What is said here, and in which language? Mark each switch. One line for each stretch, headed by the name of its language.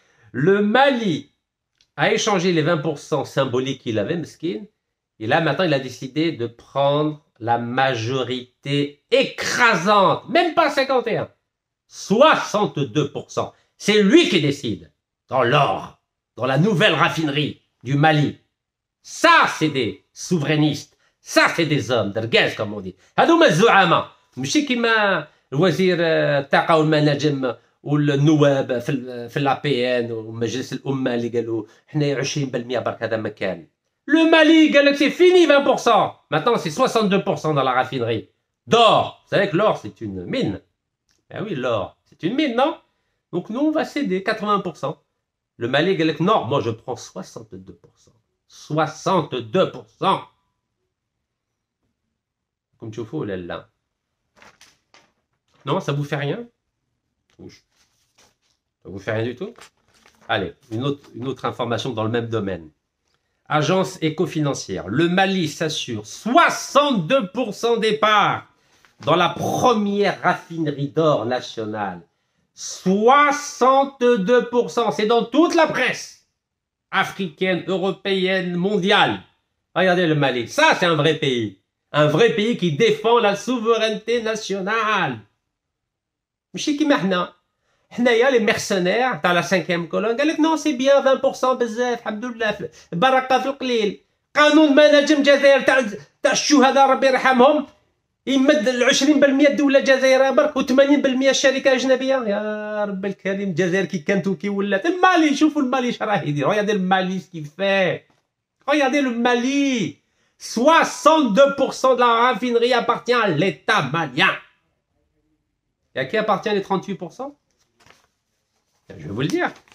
French: Le Mali a échangé les 20% symboliques qu'il avait, mesquine, et là, maintenant, il a décidé de prendre la majorité écrasante, même pas 51, 62%. C'est lui qui décide, dans l'or, dans la nouvelle raffinerie du Mali. Ça, c'est des souverainistes. Ça, c'est des hommes, d'argaz, comme on dit.
Arabic: هذوما الزعماء ماشي كيما الوزير الطاقة والمناجم والنواب في الابي ان ومجلس الامه اللي قالوا حنا 20% برك هذا ما كان.
French: Le Mali
Arabic: قال لك
French: c'est fini 20%. Maintenant c'est 62% dans la raffinerie d'or. Vous savez que l'or c'est une mine. Ben oui, l'or c'est une mine, non? Donc nous on va céder 80%. Le Mali
Arabic: قال لك
French: non, moi je prends 62%. 62%. Comme tu fais là là. Non, ça vous fait rien? Ça vous fait rien du tout? Allez, une autre information dans le même domaine. Agence éco-financière. Le Mali s'assure 62% des parts dans la première raffinerie d'or nationale. 62%. C'est dans toute la presse africaine, européenne, mondiale. Regardez le Mali. Ça, c'est un vrai pays. Un vrai pays qui défend la souveraineté nationale.
Arabic: ماشي كيما حنايا
French: les mercenaires
Arabic: تاع
French: la 5e colonne
Arabic: قال لك
French: non c'est bien 20%
Arabic: بزاف الحمد لله بركه في القليل. قانون مناجم الجزائر تاع الشهداء ربي يرحمهم يمد 20% الدوله الجزائريه برك و80% الشركه الاجنبيه. يا رب الكريم الجزائر كي كانت وكي ولات. المالي شوفوا المالي اش راه يدير.
French: Regardez le Mali ce qu'il fait. Regardez le Mali. 62% de la raffinerie appartient à l'État malien. Et à qui appartient les 38%? Je vais vous le dire.